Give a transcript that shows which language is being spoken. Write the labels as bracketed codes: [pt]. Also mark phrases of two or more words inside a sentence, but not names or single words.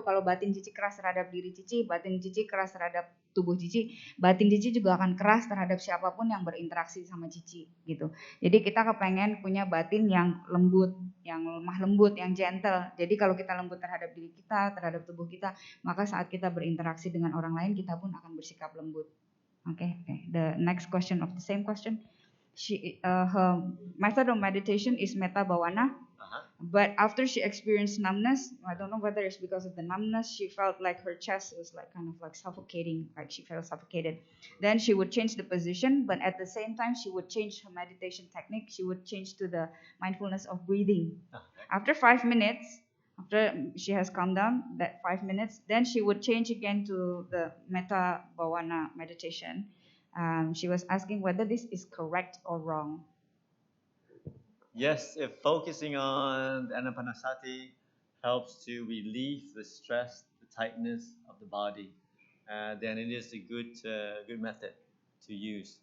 [id] Kalau batin Cici keras terhadap diri Cici, batin Cici keras terhadap tubuh Cici, batin Cici juga akan keras terhadap siapapun yang berinteraksi sama Cici gitu. Jadi kita kepengen punya batin yang lembut, yang lemah lembut, yang gentle. Jadi kalau kita lembut terhadap diri kita, terhadap tubuh kita, maka saat kita berinteraksi dengan orang lain kita pun akan bersikap lembut. [en] Okay. The next question of the same question. Her method of meditation is [pi] metta bhavana, [en] but after she experienced numbness, I don't know whether it's because of the numbness, she felt like her chest was like kind of like suffocating, like she felt suffocated. Then she would change the position, but at the same time she would change her meditation technique. She would change to the mindfulness of breathing. After 5 minutes, after she has calmed down, that 5 minutes, then she would change again to the [pi] metta bhavana [en] meditation. She was asking whether this is correct or wrong. Yes, if focusing on Anapanasati helps to relieve the stress, the tightness of the body, then it is a good method to use.